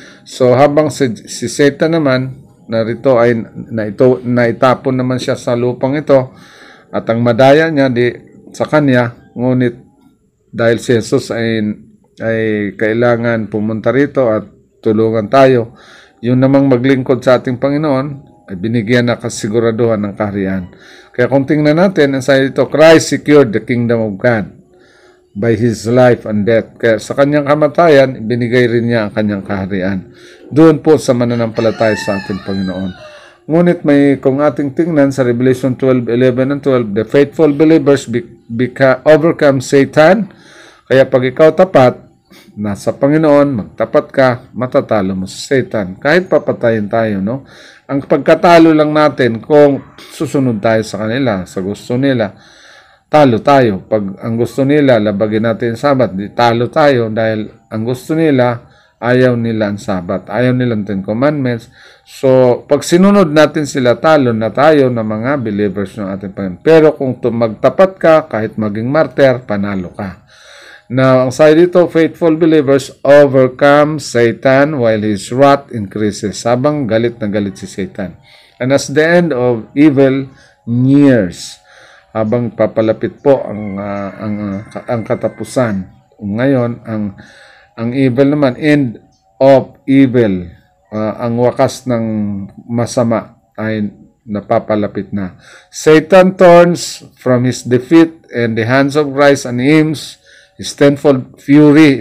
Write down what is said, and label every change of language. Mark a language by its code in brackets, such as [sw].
[tl] So habang si Satan naman, narito ay naitapon naman siya sa lupang ito at ang madaya niya sa kanya, ngunit dahil si Jesus ay kailangan pumunta rito at tulungan tayo, yung namang maglingkod sa ating Panginoon ay binigyan na kasiguraduhan ng kaharian. Kaya kung tingnan natin, ang sayo dito, [en] Christ secured the kingdom of God by His life and death. [tl] Kaya sa kanyang kamatayan, binigay rin niya ang kanyang kaharian. Doon po sa mananampalataya sa ating Panginoon. Ngunit kung ating tingnan sa Revelation 12:11 and 12, [en] the faithful believers overcome Satan. [tl] Kaya pag ikaw tapat, nasa Panginoon, magtapat ka, matatalo mo sa Satan. Kahit papatayin tayo, no? Ang pagkatalo lang natin kung susunod tayo sa kanila, sa gusto nila, talo tayo. Pag ang gusto nila, labagin natin ang Sabat, di talo tayo dahil ang gusto nila, ayaw nila ang Sabat. Ayaw nila ang Ten Commandments. So, pag sinunod natin sila, talo na tayo na mga believers ng ating Panginoon. Pero kung magtapat ka, kahit maging martyr, panalo ka. [en] Now, [tl] ang sabi dito, [en] faithful believers overcome Satan while his wrath increases. [tl] Habang galit na galit si Satan. [en] And as the end of evil nears, [tl] habang papalapit po ang katapusan. Ngayon, ang evil naman, end of evil, ang wakas ng masama ay napapalapit na. [en] Satan turns from his defeat in the hands of Christ and aims his tenfold fury.